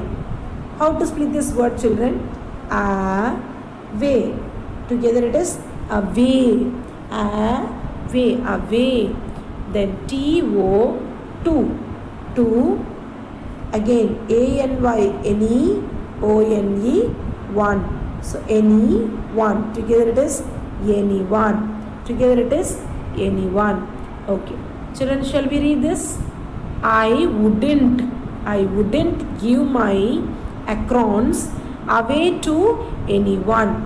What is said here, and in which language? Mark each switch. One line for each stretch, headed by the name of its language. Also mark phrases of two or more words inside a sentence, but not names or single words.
English: How to split this word, children? Way. Together it is away. Away. Away. Then T-O. Two. Two. Again A-N-Y. Any. O-N-E. One. So any one. Together it is anyone. Together it is anyone. Okay. Children, shall we read this? I wouldn't give my acrons away to anyone.